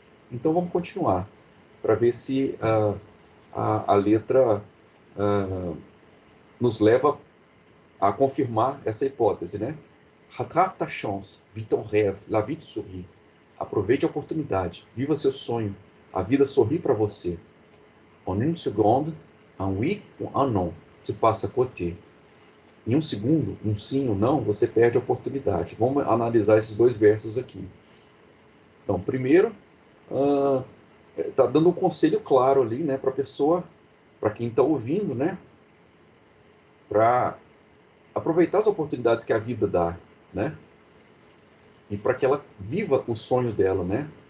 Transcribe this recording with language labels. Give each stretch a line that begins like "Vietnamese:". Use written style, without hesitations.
Portuguese: Então vamos continuar para ver se a letra nos leva a confirmar essa hipótese, né?
French: Rattrape ta chance, vite ton rêve, la vie te sourit.
Portuguese: Aproveite a oportunidade, viva seu sonho, a vida sorri para você.
French: En une seconde, un oui ou un non, se passa a côté.
Portuguese: Em um segundo, um sim ou não, você perde a oportunidade. Vamos analisar esses dois versos aqui. Então, primeiro, está dando um conselho claro ali, né, para a pessoa, para quem está ouvindo, né, para aproveitar as oportunidades que a vida dá, né, e para que ela viva o sonho dela, né.